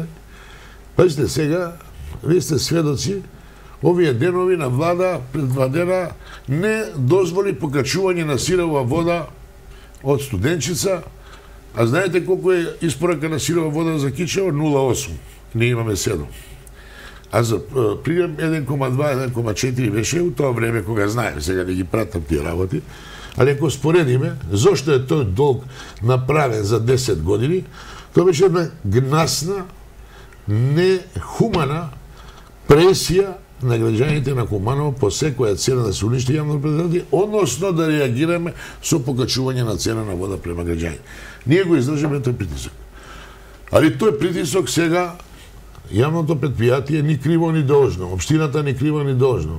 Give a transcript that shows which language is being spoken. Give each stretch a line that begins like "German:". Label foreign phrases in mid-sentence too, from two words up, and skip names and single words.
Macedonian: Пазите сега, вие сте сведоци, овие денови на влада пред 2 дена не дозволи покачување на сирова вода од Студенчица. А знаете колку е испорака на сирова вода за Кичево? 0,8. Ние имаме 7. А за прием 1,2, 1,4 беше у тоа време кога знаем, сега не ги пратам тие работи. Али ако споредиме, зашто је то долг направљен за 10 години, то беше една гнасна, нехумана пресија на граѓаните на Куманово по секоја цена да се уништи јавно предпријатие, односно да реагираме со покачување на цена на вода према граѓаните. Ние го издржаме тој притисок. Али тој притисок сега јавното предпријатие ни криво ни должно, општината ни криво ни должно.